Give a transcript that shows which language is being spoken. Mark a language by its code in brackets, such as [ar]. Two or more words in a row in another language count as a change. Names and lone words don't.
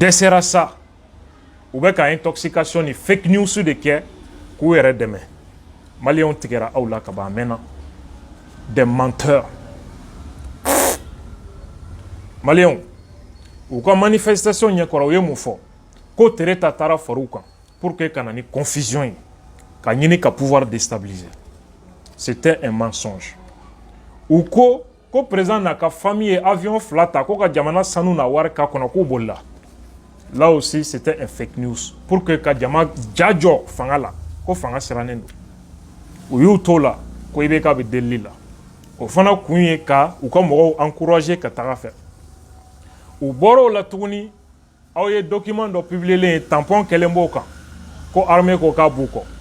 [bm] U dɛsɛra sa [fr] ou bien [bm] ka intoxication ni [en] fake news [bm] de kɛ k'u yɛrɛ dɛmɛ maliyɛnw tigɛra aw la ka ban a mɛnna [fr] des menteurs [bm] maliyɛnw u ka manifestation ɲɛkɔrɔ u ye mun fɔ ko Tereta taara far'u kan [fr] pour que [bm] ka na ni confusion ye ka ɲini ka [fr] pouvoir déstabiliser c'était un mensonge [bm] u ko président n'a ka famille ye avion fila ta ko ka jamana sanu na wari k'a kɔnɔ k'u bolila [fr] là aussi c'était un [en] fake news [fr] pour que [bm] ka jama jajɔ fanga la ko fanga sirannen don u y'u to la ko IBK bɛ delili la o fana kun ye ka u ka mɔgɔw encourager ka taga fɛ u bɔr'o la tuguni aw ye document dɔ publielen ye tampon kɛlen b'o kan ko armée ko k'a b'u kɔ